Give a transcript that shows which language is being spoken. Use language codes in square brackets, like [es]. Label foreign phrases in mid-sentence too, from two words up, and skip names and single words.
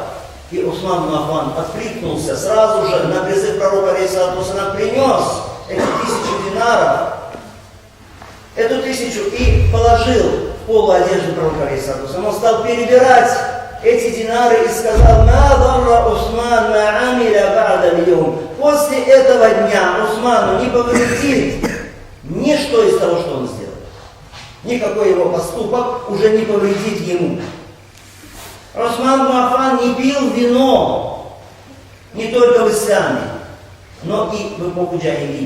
[ru] И Усман ибн Аффан откликнулся сразу же на призыв пророка, [ar] عليه الصلاة والسلام, [ru] принес эти 1000 динаров, эту 1000 и положил в полу одежды пророка, [ar] عليه الصلاة والسلام. [ru] Он стал перебирать эти динары и сказал: [ar] «ما ضر عثمان ما عمل بعد اليوم». [ru] После этого дня Усману не повредит ничто из того, что он сделал. Никакой его поступок уже не повредит ему. Усман ибн Аффан не пил вино не только в исламе, но и в эпоху джахилии.